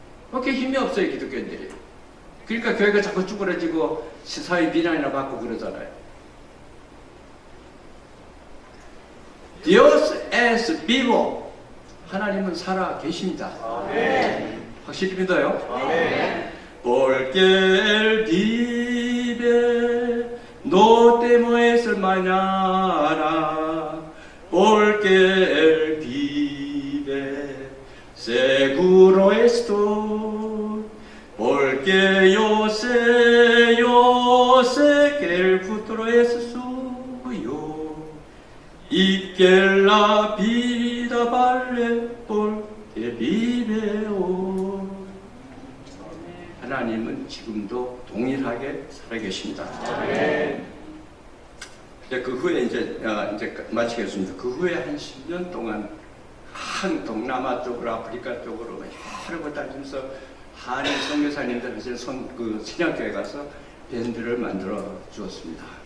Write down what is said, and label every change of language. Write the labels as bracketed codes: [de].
[ko] 그렇게 힘이 없어요, 기독교인들이. 그러니까 교회가 자꾸 쭈그러지고 사회 비난이나 받고 그러잖아요. [es] Dios es vivo. [ko] 하나님은 살아 계십니다. 확실히 믿어요? [es] Porque él vive, no temas mañana, porque él vive, seguro estoy, porque yo sé que el futuro es suyo, y que la vida vale porque vive hoy. [ko] 하나님은 지금도 동일하게 살아계십니다. 그 후에 이제 마치겠습니다. 그 후에 한 10년 동안 한 동남아 쪽으로 아프리카 쪽으로 여러 곳 다니면서 한인 선교사님들 하시는 그 신약교회 가서 밴드를 만들어 주었습니다.